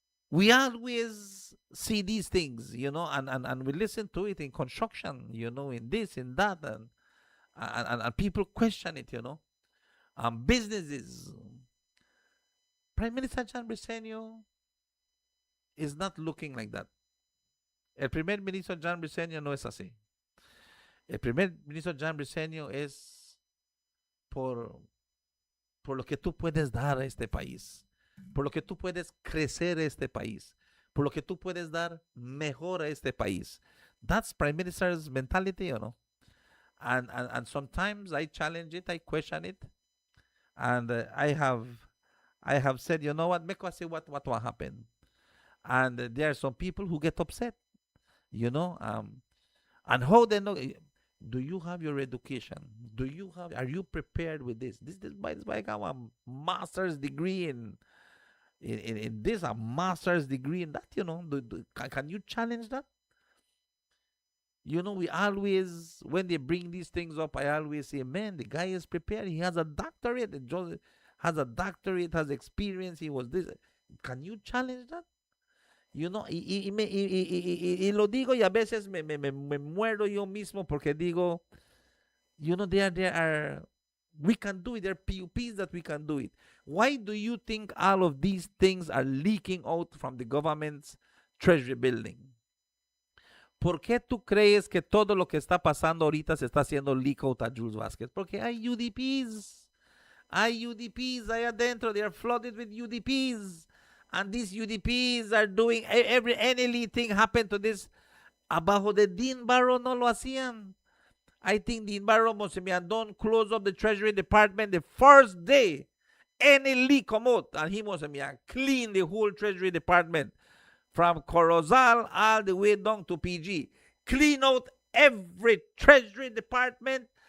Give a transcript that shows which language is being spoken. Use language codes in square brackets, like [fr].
[en] We always see these things, and we listen to it in construction, in this, in that, and people question it, businesses. Prime Minister John Briceño is not looking like that. [es] El primer ministro John Briceño no es así. El primer ministro John Briceño es por lo que tú puedes dar a este país, por lo que tú puedes crecer a este país, por lo que tú puedes dar mejor a este país. [en] That's Prime Minister's mentality, And sometimes I challenge it, I question it, and I have said, you know what, make us see what will happen. And there are some people who get upset, and how they know. Do you have your education? Are you prepared with this? This by a master's degree in this, a master's degree in that, can you challenge that? We always, when they bring these things up, I always say, man, the guy is prepared. He has a doctorate. Has a doctorate, has experience. He was this. Can you challenge that? [es] Y lo digo y a veces me muero yo mismo porque digo, [en] there are, we can do it. There are PUPs that we can do it. Why do you think all of these things are leaking out from the government's treasury building? [es] ¿Por qué tú crees que todo lo que está pasando ahorita se está haciendo leak out a Jules Vázquez? Porque hay UDPs. Hay UDPs ahí adentro. [en] They are flooded with UDPs. And these UDPs are doing any thing happened to this. [es] Abajo de Dean Barrow no lo hacían. [en] I think Dean Barrow must have done close up the Treasury Department the first day. Any leak come out. And he must have clean the whole Treasury Department. From Corozal all the way down to PG. Clean out every Treasury Department.